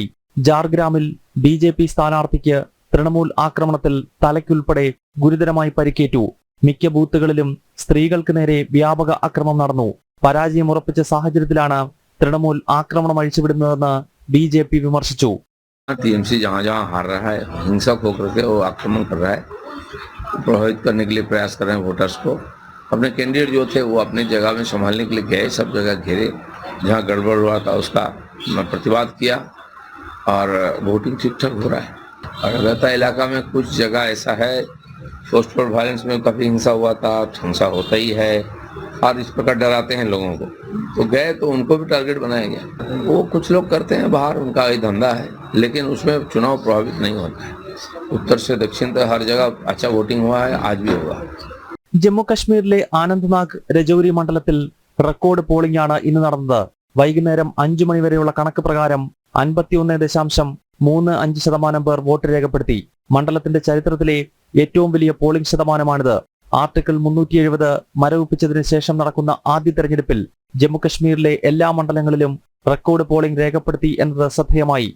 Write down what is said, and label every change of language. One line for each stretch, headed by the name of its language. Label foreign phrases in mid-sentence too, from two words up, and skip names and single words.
Malayalam: ജാർഗ്രാമിൽ BJP സ്ഥാനാർത്ഥിക്ക് തൃണമൂൽ ആക്രമണത്തിൽ തലയ്ക്കുൾപ്പെടെ ഗുരുതരമായി പരിക്കേറ്റു. മിക്ക ബൂത്തുകളിലും സ്ത്രീകൾക്ക് നേരെ വ്യാപക അക്രമം നടന്നു. പരാജയം ഉറപ്പിച്ച സാഹചര്യത്തിലാണ് തൃണമൂൽ ആക്രമണം അഴിച്ചുവിടുന്നതെന്ന് BJP വിമർശിച്ചു.
Hindi: TMC जहाँ जहाँ हार रहा है, हिंसक होकर के वो आक्रमण कर रहा है, प्रभावित करने के लिए प्रयास कर रहे हैं वोटर्स को. अपने कैंडिडेट जो थे वो अपनी जगह में संभालने के लिए गए, सब जगह घेरे, जहाँ गड़बड़ हुआ था उसका प्रतिवाद किया और वोटिंग ठीक ठाक हो रहा है. और अगरता इलाका में कुछ जगह ऐसा है
English: postal violence
Hindi: में काफ़ी हिंसा हुआ था, हिंसा होता ही है और इस प्रकार डराते हैं लोगों को, तो गए तो उनको भी टारगेट बनाया गया. वो कुछ लोग करते हैं बाहर, उनका ये धंधा है, लेकिन उसमें चुनाव प्रभावित नहीं होता है. उत्तर से दक्षिण तक हर जगह अच्छा वोटिंग हुआ है, आज भी होगा.
Malayalam: ജമ്മുകശ്മീരിലെ ആനന്ദ്നാഗ് രജൌരി മണ്ഡലത്തിൽ റെക്കോർഡ് പോളിംഗ് ആണ് ഇന്ന് നടന്നത്. വൈകുന്നേരം 5 മണി വരെയുള്ള കണക്ക് പ്രകാരം 51.35% പേർ വോട്ട് രേഖപ്പെടുത്തി. മണ്ഡലത്തിന്റെ ചരിത്രത്തിലെ ഏറ്റവും വലിയ പോളിംഗ് ശതമാനമാണിത്. ആർട്ടിക്കിൾ 370 മരവിപ്പിച്ചതിന് ശേഷം നടക്കുന്ന ആദ്യ തെരഞ്ഞെടുപ്പിൽ ജമ്മുകശ്മീരിലെ എല്ലാ മണ്ഡലങ്ങളിലും റെക്കോർഡ് പോളിംഗ് രേഖപ്പെടുത്തി എന്നത് ശ്രദ്ധേയമായി.